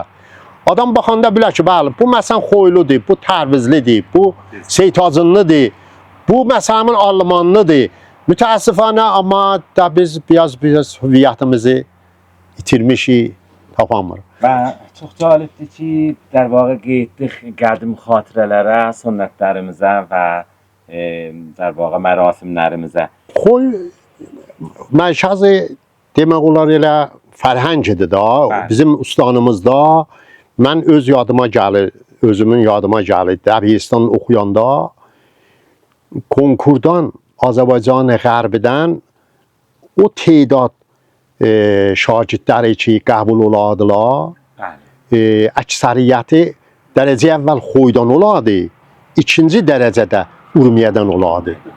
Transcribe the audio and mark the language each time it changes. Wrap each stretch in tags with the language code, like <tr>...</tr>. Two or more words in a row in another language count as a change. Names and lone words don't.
<az>Adam baxanda bilər ki, bəli, bu məsələn xoyludur, bu tərvizlidir, bu seytacınlıdır, bu məsələn almanlıdır. Mütəəssifənə amma da biz biraz hüviyyətimizi itirmişik, tapamırıq. Və çox cəlibdir ki,</az> <fa>در واقع</fa> <az>qeyddik qədim xatirələrə, sünnətlərimizə və</az> <fa>در واقع</fa> <az>mərasimlərimizə. Xoy mərkəzi demək olar elə fərhəngidir da, bizim ustanımızda mən öz yadıma gəlir, özümün yadıma gəlir, Dəbistan oxuyanda konkurdan Azərbaycan Qərbidən o tədad şagirdləri ki, qəbul olardılar, əksəriyyəti dərəcə əvvəl Xoydan olardı, ikinci dərəcədə Urmiyədən olardı.</az>